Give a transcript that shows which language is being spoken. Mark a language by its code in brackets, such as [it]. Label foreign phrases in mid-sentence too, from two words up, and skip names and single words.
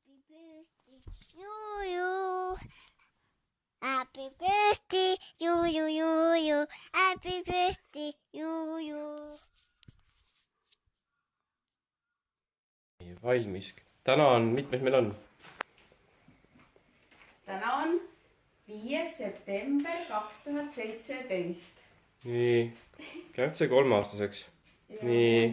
[en] birthday, you. Happy birthday, you. Happy birthday, you. [et] Valmis. Täna on, mitmes meil on? Täna on 5. september 2017. Nii, käib see 3-aastaseks. Nii.